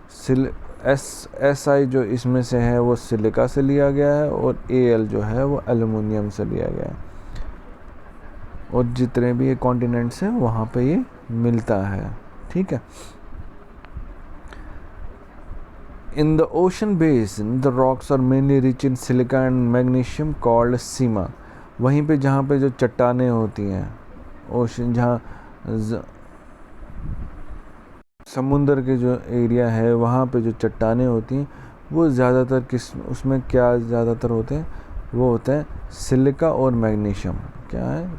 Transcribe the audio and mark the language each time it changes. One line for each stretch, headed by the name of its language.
Hindi: S I जो इसमें से है वो सिलिका से लिया गया है, और एल जो है वो एल्यूमिनियम से लिया गया है। और जितने भी ये कॉन्टिनेंट्स हैं वहाँ पे ये मिलता है। ठीक है।
English: In the ocean basin, the rocks are mainly rich in silica and magnesium called sima.
Hindi: वहीं पे जहाँ पे जो चट्टानें होती हैं, ओशन जहाँ समुंदर के जो एरिया है वहाँ पे जो चट्टानें होती हैं वो ज़्यादातर उसमें क्या ज़्यादातर होते हैं? वो होते हैं सिलिका और मैग्नीशियम। क्या है?